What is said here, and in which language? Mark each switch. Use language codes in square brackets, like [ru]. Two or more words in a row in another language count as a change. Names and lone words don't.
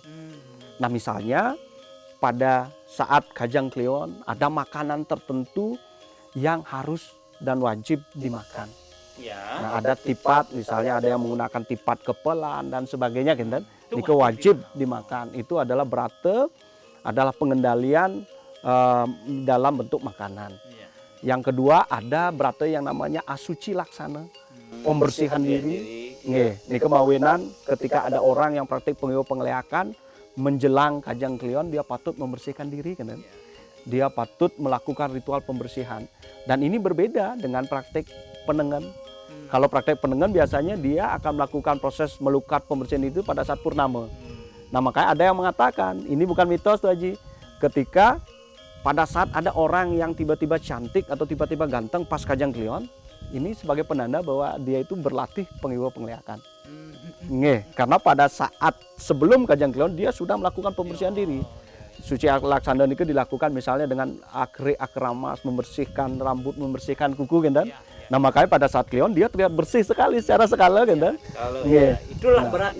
[id] Nah, misalnya pada saat Kajang Kliwon ada makanan tertentu yang harus dan wajib dimakan. Nah, ada tipat, misalnya ada yang menggunakan tipat kepelan dan sebagainya gitu. Itu wajib dimakan. Itu adalah brata, adalah pengendalian dalam bentuk makanan. Yang kedua ada brata yang namanya asuci laksana, pembersihan diri. Nggih, ini kemawinan ketika ada orang yang praktik pengiwa penglihakan menjelang Kajang Kliwon dia patut membersihkan diri kan. Dia patut melakukan ritual pembersihan. Dan ini berbeda dengan praktik penengen. Kalau praktek penengen biasanya dia akan melakukan proses melukat pembersihan itu pada saat purnama. Nah, makanya ada yang mengatakan, ini bukan mitos tuh Haji. Ketika pada saat ada orang yang tiba-tiba cantik atau tiba-tiba ganteng pas Kajang Kliwon, ini sebagai penanda bahwa dia itu berlatih pengiwa penglihakan. Nggih, karena pada saat sebelum Kajang Kliwon dia sudah melakukan pembersihan diri. Suci laksana itu dilakukan misalnya dengan akramas, membersihkan rambut, membersihkan kuku gitu. Nah, makanya pada saat Kliwon dia terlihat bersih sekali secara skala gitu. Itulah brata.